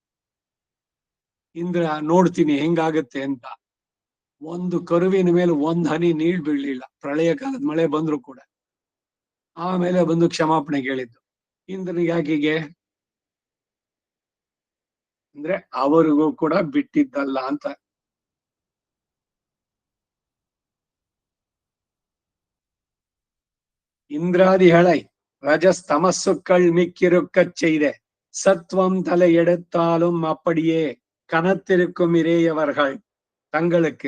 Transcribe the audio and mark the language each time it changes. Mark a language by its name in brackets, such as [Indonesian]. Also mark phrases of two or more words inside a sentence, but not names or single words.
[Kannada] ಇಂದ್ರ ನೋಡ್ತೀನಿ ಹೆಂಗಾಗತ್ತೆ ಅಂತ. ಒಂದು ಕರುವಿನ ಮೇಲೆ 1 ಹನಿ ನೀಳ್ ಬೀಳ್ಲಿಲ್ಲ, ಪ್ರಳಯ ಕಾಲದ ಮಳೆ ಬಂದ್ರು ಕೂಡ. ಆಮೇಲೆ ಬಂದು ಕ್ಷಮಾಪಣೆ ಕೇಳಿದ್ದು. ಇಂದ್ರನಿಗೆ ಯಾಕಿಗೆ ಅಂದ್ರೆ ಅವರಿಗೂ ಕೂಡ ಬಿಟ್ಟಿದ್ದಲ್ಲ ಅಂತ. [Tamil] இந்திராதி ஹளை ரஜஸ்தமசுக்கள் மிக்கிருக்கச் செய்த சத்வம் தலை எடுத்தாலும் அப்படியே கனத்திருக்கும் இறையவர்கள் தங்களுக்கு.